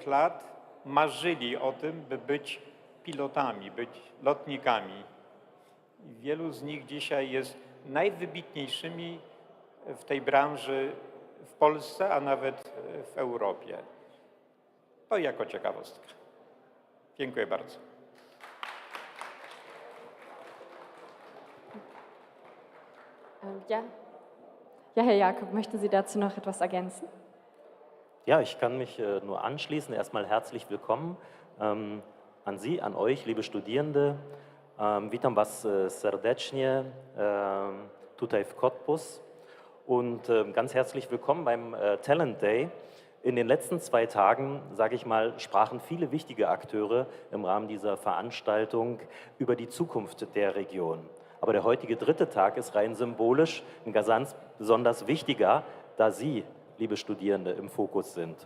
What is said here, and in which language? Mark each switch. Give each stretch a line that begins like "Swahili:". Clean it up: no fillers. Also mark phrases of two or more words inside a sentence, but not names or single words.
Polish: lat marzyli o tym, by być pilotami, być lotnikami. I wielu z nich dzisiaj jest najwybitniejszymi w tej branży w Polsce, a nawet w Europie. To jako ciekawostka. Dziękuję bardzo.
German: Ja, Herr Jakob, möchten Sie dazu noch etwas ergänzen? Ja, ich kann mich nur anschließen. Erstmal herzlich willkommen an Sie, an euch, liebe Studierende.
Polish: Witam Was serdecznie tutaj w Cottbus
German: und ganz herzlich willkommen beim Talent Day. In den letzten 2 Tagen, sage ich mal, sprachen viele wichtige Akteure im Rahmen dieser Veranstaltung über die Zukunft der Region. Aber der heutige 3. Tag ist rein symbolisch ein ganz besonders wichtiger, da Sie, liebe Studierende, im Fokus sind.